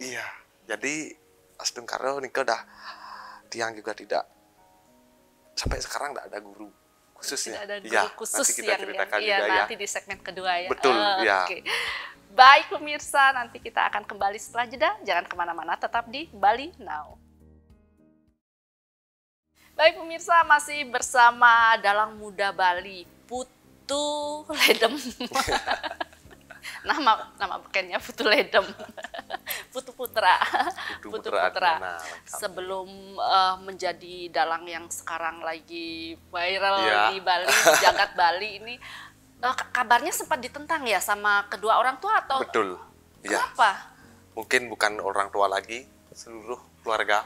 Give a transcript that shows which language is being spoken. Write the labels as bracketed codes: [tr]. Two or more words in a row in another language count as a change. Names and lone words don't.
[id] Iya, jadi [ban] Astung Karo Niko [id] dah Tiang juga tidak sampai sekarang tidak ada guru khususnya. Tidak ada guru Ya, khusus nanti kita ceritakan iya, juga ya. nanti di segmen kedua ya. Betul, ya. Oke. Baik pemirsa, nanti kita akan kembali setelah jeda. Jangan kemana-mana, tetap di Bali Now. Baik pemirsa, masih bersama Dalang Muda Bali, Putu Ledem. nama bekennya Putu Ledem. Putu Putra. Putu Putra Adriana, Sebelum menjadi dalang yang sekarang lagi viral Ya. di Bali, di jagat Bali ini, kabarnya sempat ditentang ya sama kedua orang tua atau Betul. Ya, kenapa? mungkin bukan orang tua lagi, seluruh keluarga.